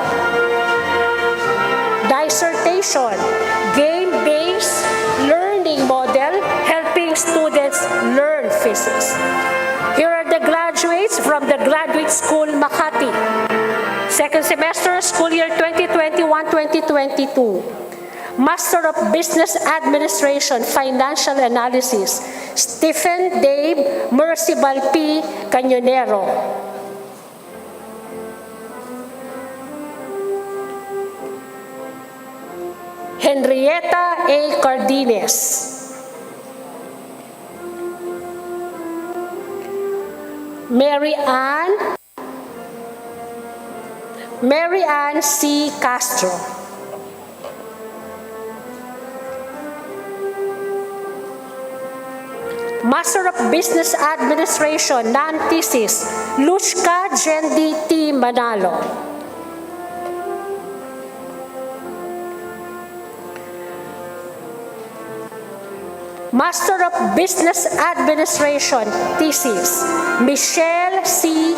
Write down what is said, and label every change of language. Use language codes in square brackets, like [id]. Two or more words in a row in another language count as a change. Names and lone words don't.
[en] Dissertation, game-based learning model, helping students learn physics. Here are the graduates from the Graduate School, Makati. Second semester, school year 2021-2022. Master of Business Administration, Financial Analysis, Stephen Dave Mercibal P. Cañonero. Henrietta A. Cardines. Mary Ann C. Castro. Master of Business Administration, non-thesis, Luchka Jendi T. Manalo. Master of Business Administration, thesis, Michelle C.